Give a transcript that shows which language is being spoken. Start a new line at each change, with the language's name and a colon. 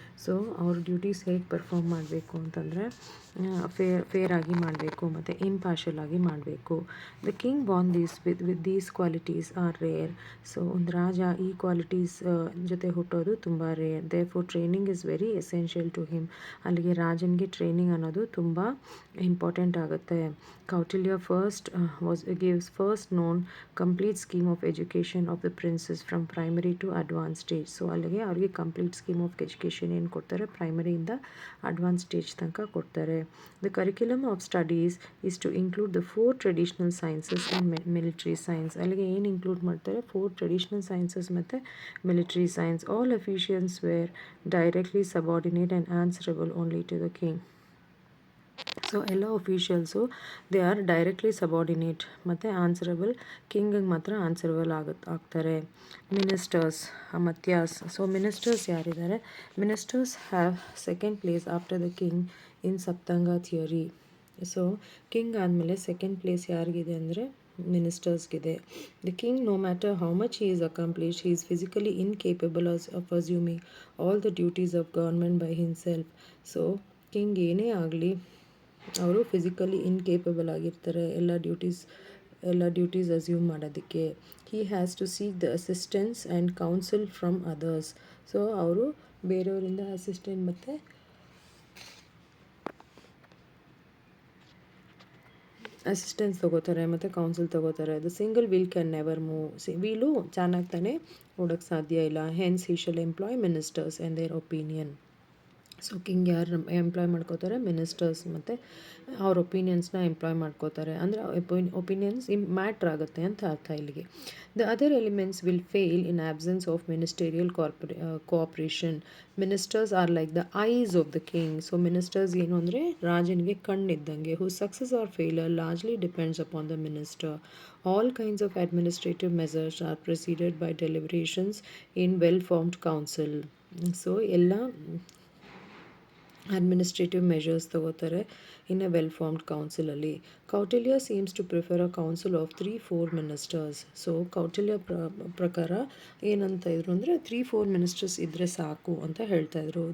Kannada: So ಅವ್ರ duties ಹೇಗೆ perform ಮಾಡಬೇಕು ಅಂತಂದರೆ ಫೇರ್ ಆಗಿ ಮಾಡಬೇಕು ಮತ್ತು ಇಂಪಾರ್ಷಿಯಲ್ ಆಗಿ ಮಾಡಬೇಕು.
English: The king born with these qualities are rare.
Kannada: So ಒಂದು ರಾಜ ಈ ಕ್ವಾಲಿಟೀಸ್ ಜೊತೆ ಹುಟ್ಟೋದು ತುಂಬ rare.
English: Therefore training is very essential to him.
Kannada: ಅಲ್ಲಿಗೆ ರಾಜನಿಗೆ ಟ್ರೈನಿಂಗ್ ಅನ್ನೋದು ತುಂಬ ಇಂಪಾರ್ಟೆಂಟ್ ಆಗುತ್ತೆ.
English: Kautilya gives first known complete scheme of education of the princes from primary to advanced stage.
Kannada: So ಅಲ್ಲಿಗೆ ಅವ್ರಿಗೆ ಕಂಪ್ಲೀಟ್ ಸ್ಕೀಮ್ ಆಫ್ ಎಜುಕೇಷನ್ ಏನು ಕೊಡ್ತಾರೆ, ಪ್ರೈಮರಿಯಿಂದ ಅಡ್ವಾನ್ಸ್ ಸ್ಟೇಜ್ ತನಕ ಕೊಡ್ತಾರೆ.
English: The curriculum of studies is to include the 4 traditional sciences and military science.
Kannada: ಅಲ್ಲಿಗೆ ಏನು include ಮಾಡ್ತಾರೆ, 4 traditional sciences ಮತ್ತು military science.
English: All officials were directly subordinate and answerable only to the king.
Kannada: So ಎಲ್ಲ officials
English: they are directly subordinate
Kannada: ಮತ್ತು answerable, ಕಿಂಗಿಗೆ ಮಾತ್ರ answerable ಆಗ್ತಾರೆ. Ministers ಮತ್ಯಾಸ್. So ministers ಯಾರಿದ್ದಾರೆ?
English: Ministers have second place after the king in Saptanga theory.
Kannada: So king ಆದಮೇಲೆ second place ಯಾರಿಗಿದೆ ಅಂದರೆ ಮಿನಿಸ್ಟರ್ಸ್ಗಿದೆ.
English: The king, no matter how much he is accomplished, he is physically incapable of assuming all the duties of government by himself.
Kannada: So king ಏನೇ ಆಗಲಿ ಅವರು physically incapable ಆಗಿರ್ತಾರೆ ಎಲ್ಲ duties assume ಮಾಡೋದಕ್ಕೆ.
English: He has to seek the assistance and counsel from others.
Kannada: So ಅವರು ಬೇರೆಯವರಿಂದ assistant ಮತ್ತು assistance ತೊಗೋತಾರೆ ಮತ್ತು ಕೌನ್ಸಿಲ್ ತೊಗೋತಾರೆ.
English: The single wheel can never move.
Kannada: Wheel ಚೆನ್ನಾಗಿ ತಾನೇ ಓಡೋಕ್ಕೆ ಸಾಧ್ಯ ಇಲ್ಲ.
English: Hence he shall employ ministers and their opinion.
Kannada: So king ಯಾರು ಎಂಪ್ಲಾಯ್ ಮಾಡ್ಕೋತಾರೆ? ಮಿನಿಸ್ಟರ್ಸ್ ಮತ್ತು ಅವ್ರ ಒಪಿನಿಯನ್ಸ್ನ ಎಂಪ್ಲಾಯ್ ಮಾಡ್ಕೋತಾರೆ. ಅಂದರೆ ಒಪಿನಿಯನ್ಸ್ ಮ್ಯಾಟ್ರ್ ಆಗುತ್ತೆ ಅಂತ ಅರ್ಥ ಇಲ್ಲಿಗೆ.
English: The other elements will fail in absence of ministerial cooperation. Ministers are like the eyes of the king.
Kannada: So ministers ಏನು ಅಂದರೆ ರಾಜನಿಗೆ ಕಣ್ಣಿದ್ದಂಗೆ.
English: Who success or failure largely depends upon the minister. All kinds of administrative measures are preceded by deliberations in well-formed council.
Kannada: So ಎಲ್ಲ administrative measures ತಗೋತಾರೆ
English: in a well formed
Kannada: ಕೌನ್ಸಿಲಲ್ಲಿ.
English: Kautilya seems to prefer a council of 3-4 ministers.
Kannada: So Kautilya ಪ್ರಕಾರ ಏನಂತ ಇದ್ರು ಅಂದರೆ 3-4 ministers ಇದ್ದರೆ ಸಾಕು ಅಂತ ಹೇಳ್ತಾ ಇದ್ರು.